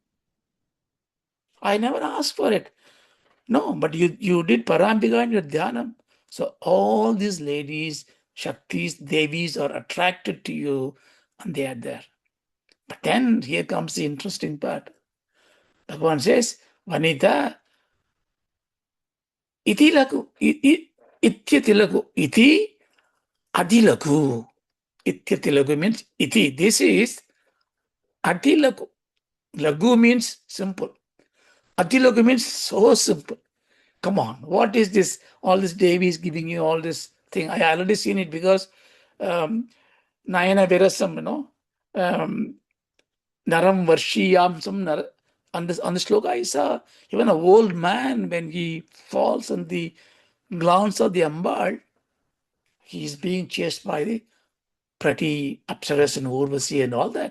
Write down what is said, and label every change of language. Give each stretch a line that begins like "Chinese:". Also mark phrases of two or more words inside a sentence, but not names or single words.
English: I never asked for it. No, but you did Parambika in your dhyanam. So all these ladies, Shaktis, Devis are attracted to you, and they are there. But then here comes the interesting part. Bhagavan says,
Sanskrit: vanitā ati-laghu, ityatilaghu, ati-laghu.
English: Ityatilaghu means iti. This is ati-laghu. Laghu means simple. Ati-laghu means so simple. Come on, what is this? All this Devi is giving you all this thing. I already seen it, because
Sanskrit: Nayana Virasam, Naram Varshiyamsam,
English: on the sloka I saw even an old man, when he falls on the grounds of the Ambal, he is being chased by the pretty Apsaras and Urvasi and all that.